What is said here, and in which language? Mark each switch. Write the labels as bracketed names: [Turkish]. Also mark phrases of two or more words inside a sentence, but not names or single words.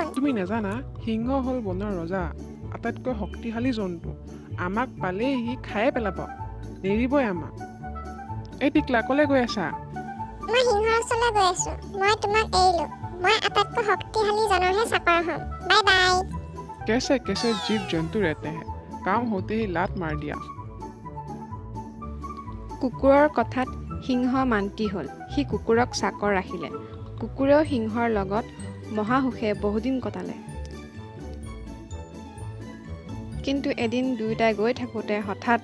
[Assamese] তুমি নাজানা সিংহ হ'ল বনৰ ৰজা আটাইতকৈ শক্তিশালী জন্তু আমাক পালেই সি খায়ে পেলাব নেৰিবই আমাক এই টিকলা ক'লৈ গৈ আছা মই সিংহৰ ওচৰলৈ গৈ আছো মই তোমাক এৰিলো মই আটাইতকৈ শক্তিশালী জনৰহে চাকৰ হ'ম [English] bye bye [Hindi] कैसे जीव जंतु रहते हैं काम होते ही लात मार दिया [Assamese] কুকুৰৰ কথাত সিংহ মান্তি হ'ল সি কুকুৰক চাকৰ ৰাখিলে কুকুৰেও সিংহৰ লগত মহাসুখে বহুদিন কটালে কিন্তু এদিন দুয়োটাই গৈ থাকোঁতে হঠাৎ